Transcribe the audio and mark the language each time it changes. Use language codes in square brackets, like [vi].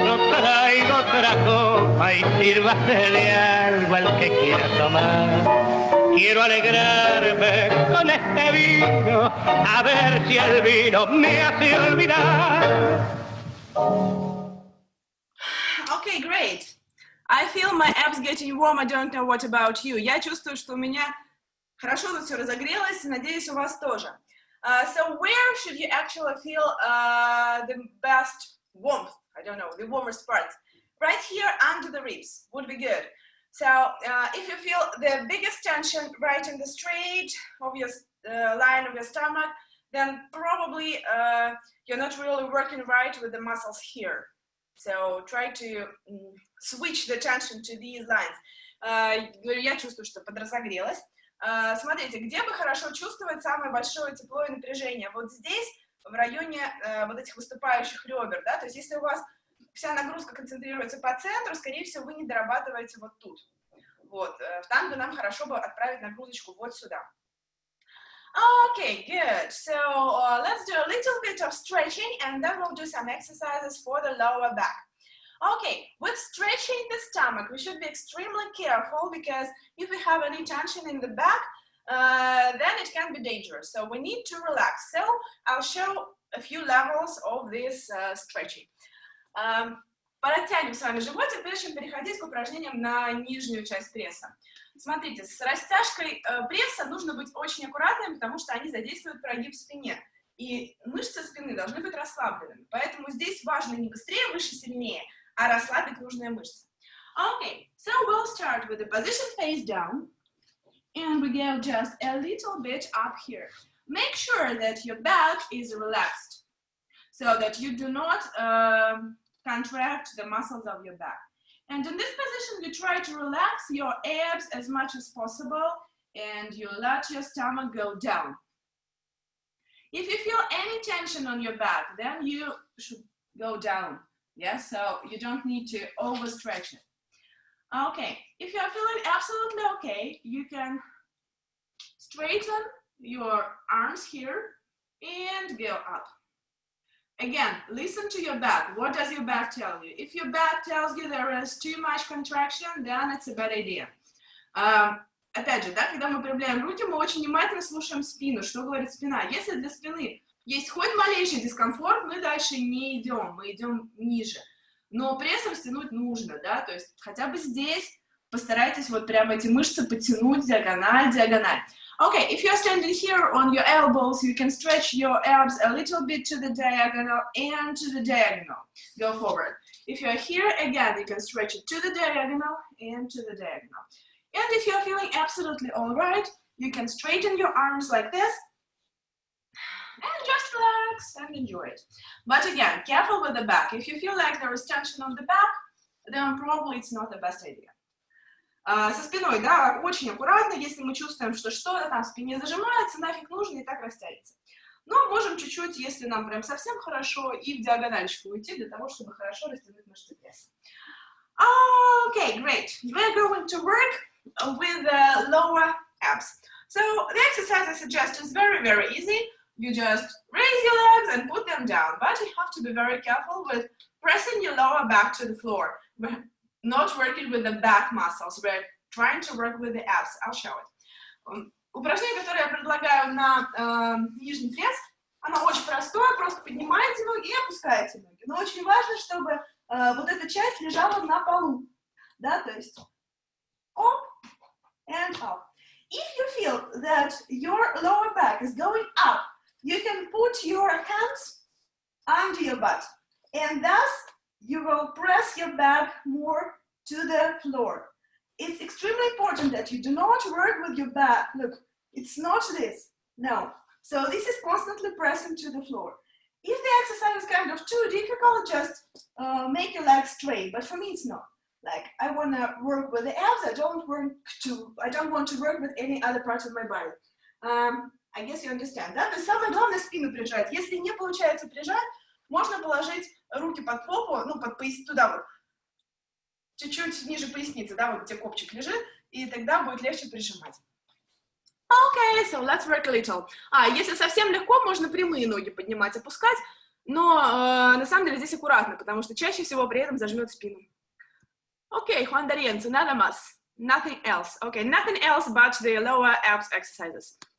[es] Traigo otra copa y sírvase de algo al que quiera tomar. Quiero alegrarme con este vino, a ver si el vino me hace olvidar. [en] Okay, great. I feel my abs getting warm. I don't know what about you. [ru] Я чувствую, что у меня хорошо тут все разогрелось. Надеюсь, у вас тоже. [en] So where should you actually feel the best warmth? I don't know, the warmest parts. Right here under the ribs would be good. So if you feel the biggest tension right in the straight of your line of your stomach, then probably you're not really working right with the muscles here. So try to switch the tension to these lines. [ru] Я чувствую, что подразогрелась. Смотрите, где бы хорошо чувствовать самое большое тепло и напряжение? Вот здесь, в районе вот этих выступающих ребер, да, то есть если у вас вся нагрузка концентрируется по центру, скорее всего, вы не дорабатываете вот тут. Вот, в танго нам хорошо бы отправить нагрузочку вот сюда. [en] Okay, good. So let's do a little bit of stretching and then we'll do some exercises for the lower back. Okay, with stretching the stomach, we should be extremely careful because if we have any tension in the back, then it can be dangerous. So we need to relax. So I'll show a few levels of this stretching. [ru] Подтянем с вами животик, прежде чем переходить к упражнениям на нижнюю часть пресса. Смотрите, с растяжкой пресса нужно быть очень аккуратным, потому что они задействуют прогиб в спине. И мышцы спины должны быть расслабленными. Поэтому здесь важно не быстрее, выше, сильнее, а расслабить нужные мышцы. [en] Okay, so we'll start with the position face down. And we go just a little bit up here. Make sure that your back is relaxed so that you do not contract the muscles of your back. And in this position, you try to relax your abs as much as possible and you let your stomach go down. If you feel any tension on your back, then you should go down. Yes, so you don't need to overstretch it. Okay, if you are feeling absolutely okay, you can straighten your arms here and go up. Again, listen to your back. What does your back tell you? If your back tells you there is too much contraction, then it's a bad idea. [ru] Опять же, да, когда мы проявляем руки, мы очень внимательно слушаем спину, что говорит спина. Если для спины есть хоть малейший дискомфорт, мы дальше не идем, мы идем ниже. Но прессом стянуть нужно, да, то есть хотя бы здесь постарайтесь вот прямо эти мышцы потянуть диагональ, диагональ. [en] Okay, if you're standing here on your elbows, you can stretch your abs a little bit to the diagonal and to the diagonal. Go forward. If you're here, again, you can stretch it to the diagonal and to the diagonal. And if you're feeling absolutely all right, you can straighten your arms like this and just relax and enjoy it. But again, careful with the back. If you feel like there is tension on the back, then probably it's not the best idea. [ru] Со спиной, да, очень аккуратно, если мы чувствуем, что что-то там в спине зажимается, нафиг нужно и так растягиваться. Но можем чуть-чуть, если нам прям совсем хорошо, и в диагональчику уйти для того, чтобы хорошо растянуть мышцы пресса. [en] Okay, great. We're going to work with the lower abs. So the exercise I suggest is very, very easy. You just raise your legs and put them down, but you have to be very careful with pressing your lower back to the floor. We're not working with the back muscles, we're trying to work with the abs. I'll show it. [ru] Упражнение, которое я предлагаю на нижний пресс, оно очень простое, просто поднимаете ноги и опускаете ноги. Но очень важно, чтобы вот эта часть лежала на полу, да, то есть [en] up and up. If you feel that your lower back is going up, you can put your hands under your butt, and thus you will press your back more to the floor. It's extremely important that you do not work with your back. Look, it's not this. No. So this is constantly pressing to the floor. If the exercise is kind of too difficult, just make your legs straight. But for me, it's not. Like, I want to work with the abs. I don't want to work with any other part of my body. I guess you understand. [ru] Да? То есть самое главное спину прижать. Если не получается прижать, можно положить руки под попу, ну, под пояс, туда вот, чуть-чуть ниже поясницы, да, вот где копчик лежит, и тогда будет легче прижимать. [en] Okay, so let's work a little. [ru] Если совсем легко, можно прямые ноги поднимать, опускать, но на самом деле здесь аккуратно, потому что чаще всего при этом зажмет спину. [es] Okay, Juan Darienzo, nada más. [en] Nothing else. Okay, nothing else but the lower abs exercises.